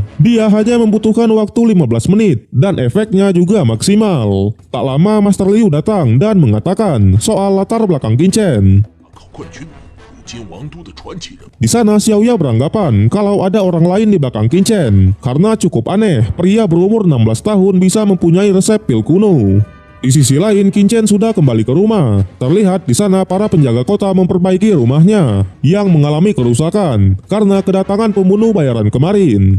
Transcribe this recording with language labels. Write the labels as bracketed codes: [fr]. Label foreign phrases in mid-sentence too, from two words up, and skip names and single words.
[id] Dia hanya membutuhkan waktu 15 menit dan efeknya juga maksimal. Tak lama Master Liu datang dan mengatakan soal latar belakang Qin Chen. [zh] 冠军，如今王都的传奇人物。 [id] Di sana Xiaoya beranggapan kalau ada orang lain di belakang Qin Chen karena cukup aneh pria berumur 16 tahun bisa mempunyai resep pil kuno. Di sisi lain, Qin Chen sudah kembali ke rumah. Terlihat di sana para penjaga kota memperbaiki rumahnya yang mengalami kerusakan karena kedatangan pembunuh bayaran kemarin.